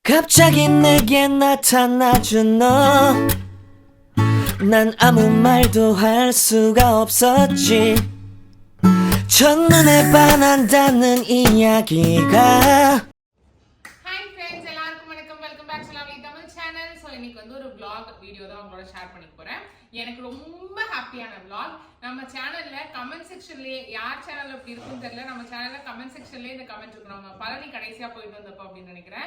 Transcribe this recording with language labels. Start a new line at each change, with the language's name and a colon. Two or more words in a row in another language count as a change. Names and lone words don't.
Korean: 갑자기 내게 나타나준 너 난 아무 말도 할 수가 없었지 첫눈에 반한다는 이야기가
English: Hi friends,
Tamil: எல்லாருக்கும் வணக்கம்.
English: welcome back to lovely Tamil channel.
Tamil: ஸோ இன்னைக்கு வந்து ஒரு
English: vlog video
Tamil: தான் உங்களோட ஷேர் பண்ணி போறேன். எனக்கு ரொம்ப ஹாப்பியான vlog. நம்ம சேனல்ல
English: comment section
Tamil: யார் சேனல்ல இப்படி இருக்குன்னு தெரியல. நம்ம சேனல்ல
English: comment section
Tamil: இந்த கமெண்ட் இருக்கு. நம்ம பழனி கடைசியா போயிட்டு வந்தப்போ அப்படின்னு நினைக்கிறேன்.